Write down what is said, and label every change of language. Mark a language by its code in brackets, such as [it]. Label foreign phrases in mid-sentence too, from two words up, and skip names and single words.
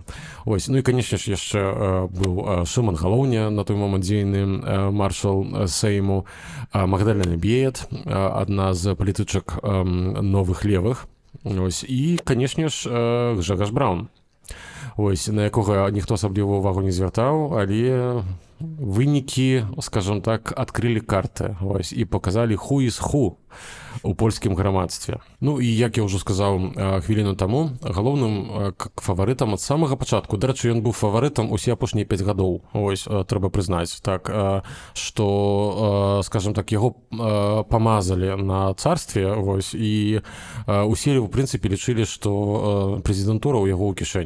[be] Вось, ну і, канешне ж, яшчэ быў Шыман Галоўня, на той момант дзейны маршал Сейму, Магдалена Беет, адна з палітычак новых левых. Ось, і, канешне ж, Гжэгаш Браўн. Ось, на якога ніхто асаблівую ўвагу не звяртаў, але вынікі, скажем так, адкрылі карты, ось, і паказалі [en] who is who [be] у польскім грамадстве. Ну і, як я ўжо сказаў хвіліну таму, галоўным фаварытам ад самага пачатку, дарэчы, ён быў фаварытам усе апошнія 5 гадоў, ось, трэба прызнаць, так, што, скажем так, яго памазалі на царстве, ось, і усе, у прынцыпе, лічылі, што прэзідэнтура ў яго ў кішэні.